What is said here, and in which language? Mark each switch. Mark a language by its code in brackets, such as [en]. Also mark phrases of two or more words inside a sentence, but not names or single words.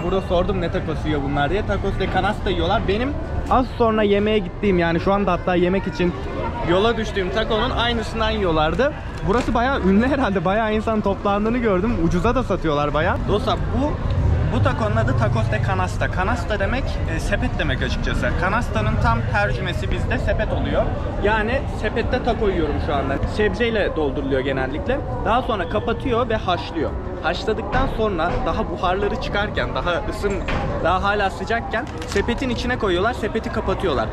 [tr] Burada sordum ne takosu yiyor bunlar diye. [es] Tacos de canasta [tr] yiyorlar. Benim az sonra yemeğe gittiğim, yani şu anda hatta yemek için yola düştüğüm takonun aynısından yiyorlardı. Burası bayağı ünlü herhalde. Bayağı insan toplandığını gördüm. Ucuza da satıyorlar bayağı. Dostlar, bu takonun adı [es] tacos de canasta. [tr] Canasta demek sepet demek açıkçası. Canasta'nın tam tercümesi bizde sepet oluyor. Yani sepette taco yiyorum şu anda. Sebzeyle dolduruluyor genellikle. Daha sonra kapatıyor ve haşlıyor. Haşladıktan sonra daha buharları çıkarken, daha hala sıcakken sepetin içine koyuyorlar, sepeti kapatıyorlar.